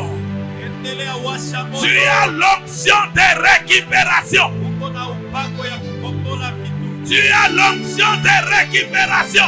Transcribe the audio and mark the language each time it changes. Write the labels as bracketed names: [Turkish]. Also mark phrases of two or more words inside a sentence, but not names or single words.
[Swahili] Endelea washa moto. [French] Tu as l'onction de récupération. [Swahili] Uko na upako ya kukombola vitu. [French] Tu as l'onction de récupération.